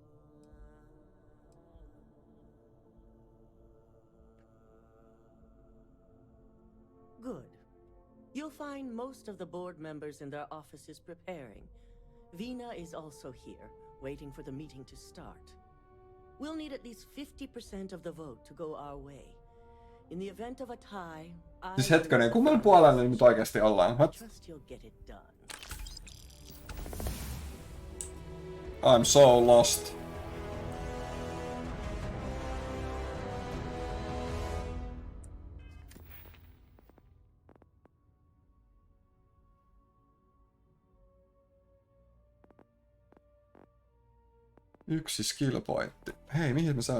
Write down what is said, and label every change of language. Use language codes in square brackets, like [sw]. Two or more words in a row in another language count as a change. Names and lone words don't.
[en] Good. You'll find most of the board members in their offices preparing. Vina is also here, waiting for the meeting to start. We'll need at least 50% of the vote to go our way. In the event of a tie, [fi] Siis hetkonen, kummalla puolella nyt oikeasti ollaan? [en] What? Trust you'll get it done. I'm so lost. [fi] Yksi skill pointti. Hei, mihin me saa?